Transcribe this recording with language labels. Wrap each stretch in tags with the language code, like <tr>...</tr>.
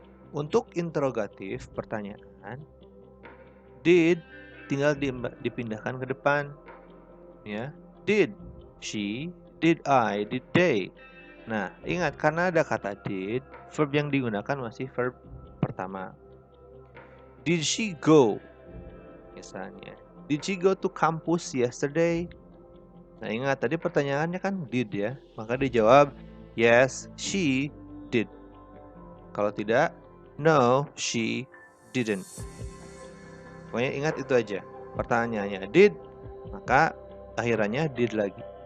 <id>Untuk interrogatif pertanyaan, did tinggal dipindahkan ke depan.</id> <en>Ya, did she, did I, did they.</en> <id>Nah, ingat karena ada kata did, verb yang digunakan masih verb pertama.</id> <en>Did she go?</en> <id>Misalnya,</id> <en>did she go to campus yesterday?</en> <id>Nah, ingat tadi pertanyaannya kan did ya. Maka dijawab</id> <en>yes, she did.</en> <id>Kalau tidak,</id> <en>no, she didn't.</en> <id>Pokoknya ingat itu aja. Pertanyaannya did, maka akhirannya did lagi.</id>